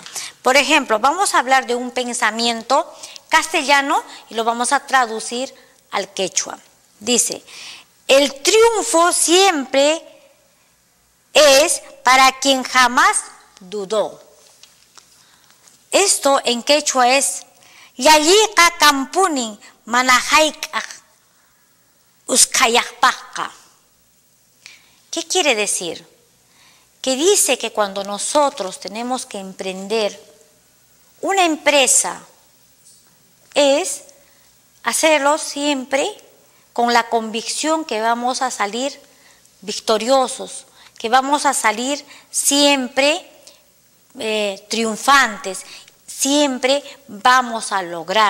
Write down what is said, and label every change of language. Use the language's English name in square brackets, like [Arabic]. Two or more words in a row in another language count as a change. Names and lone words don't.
[Spanish] Por ejemplo, vamos a hablar de un pensamiento castellano y lo vamos a traducir al quechua. Dice, el triunfo siempre es para quien jamás dudó. Esto en quechua es [Quechua] Yalliqa kampunin manahayk'aq uskayaqpaqa. [Spanish] ¿Qué quiere decir? Que dice que cuando nosotros tenemos que emprender una empresa es hacerlo siempre con la convicción que vamos a salir victoriosos, que vamos a salir siempre triunfantes, siempre vamos a lograr.